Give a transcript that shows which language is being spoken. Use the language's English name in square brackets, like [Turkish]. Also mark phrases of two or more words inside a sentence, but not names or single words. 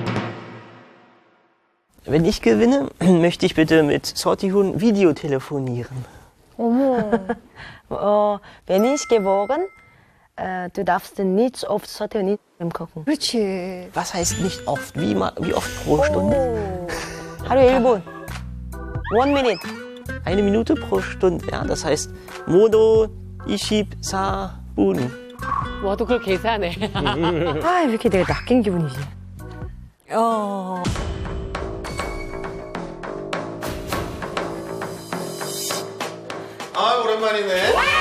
[German] Wenn ich gewinne, möchte ich bitte mit Sortihun Videotelefonieren. Wenn ich gewonnen, du darfst nicht so oft Sortihun gucken. [Korean] 그렇지. [German] Was heißt nicht oft? Wie oft pro Stunde? [Korean] 하루에 1분. 1 minute. [German] 1 Minute pro Stunde. Ja, das heißt [Korean] 모두 24분. 와도 그걸 계산해. 아, 이렇게 내가 낚인 기분이지. 아, 오랜만이네.